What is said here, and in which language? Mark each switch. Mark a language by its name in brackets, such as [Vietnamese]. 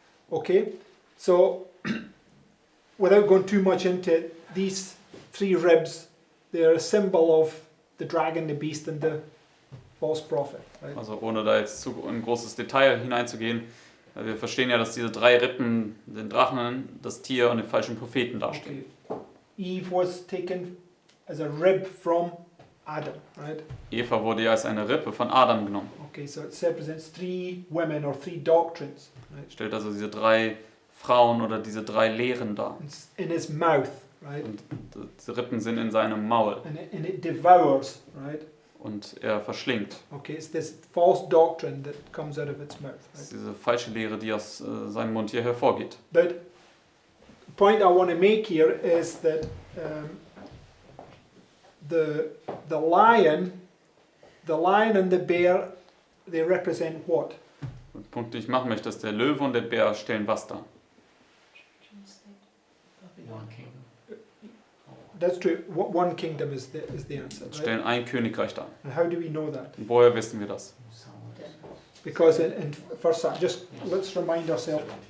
[English] Okay, so without going too much into it, these 3 ribs, they're a symbol of the dragon, the beast, and the false prophet. Right? [German] Also ohne da jetzt zu in großes Detail hineinzugehen. Wir verstehen ja, dass diese 3 Rippen den Drachen, das Tier und den falschen Propheten darstellen. [English] Okay. Eve was taken as a rib from Adam, right? [German] Eva wurde ja als eine Rippe von Adam genommen. [English] Okay, so it represents 3 women or 3 doctrines, right? [German] Stellt also diese 3 Frauen oder diese 3 Lehren dar. [English] It's in his mouth, right? [German] Und diese Rippen sind in seinem Maul [English] And it devours, right? [German] und er verschlingt. [English] Okay, it's this false doctrine that comes out of its mouth, [German] Das ist [English] right? [German] diese falsche Lehre, die aus seinem Mund hier hervorgeht. [English] But the point I want to make here is that the lion and the bear, they represent what? [German] Der Punkt, den ich machen möchte, ist, der Löwe und der Bär stellen was dar? [English] One kingdom. That's true. One kingdom is the answer, right? [German] Stellen ein Königreich dar. [English] And how do we know that? [German] Und woher wissen wir das? [English] Because in first, just let's remind ourselves.